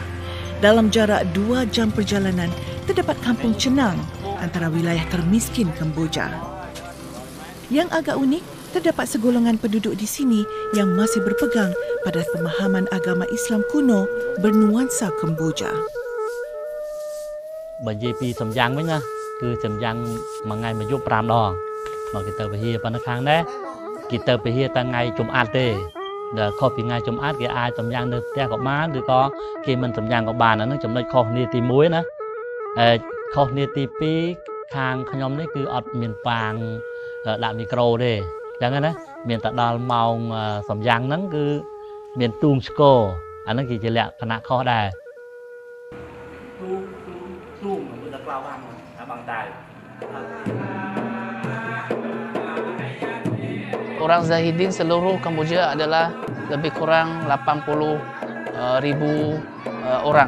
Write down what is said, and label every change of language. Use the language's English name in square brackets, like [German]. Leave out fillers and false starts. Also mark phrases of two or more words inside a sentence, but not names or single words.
[Malay] Dalam jarak 2 jam perjalanan, terdapat kampung Chenang antara wilayah termiskin Kemboja. Yang agak unik, terdapat segolongan penduduk di sini yang masih berpegang pada pemahaman agama Islam kuno bernuansa Kemboja. Bagi pi semjang [Khmer] វិញណា គឺសម្យ៉ាងមួយថ្ងៃមួយយប់5ដងមកគេទៅពហិប៉ុណ្ណឹងខាងដែរគេទៅពហិតែថ្ងៃជុំអាត់ទេដល់ខុសពីថ្ងៃជុំអាត់គេអាចសម្យ៉ាងនៅផ្ទះក៏បានឬក៏គេមិនសម្យ៉ាងក៏បានអាហ្នឹងចំណុចខុសគ្នាទី1ណាខុសគ្នាទី2ខាងខ្ញុំនេះគឺអត់មានប៉ាងដាក់មីក្រូទេអញ្ចឹងណាមានតែដល់ម៉ោងសម្យ៉ាងហ្នឹងគឺមានទូងស្គរអាហ្នឹងគឺជាលក្ខណៈខុសដែរ [Malay] Orang Zahidin seluruh Kamboja adalah lebih kurang 80,000 orang.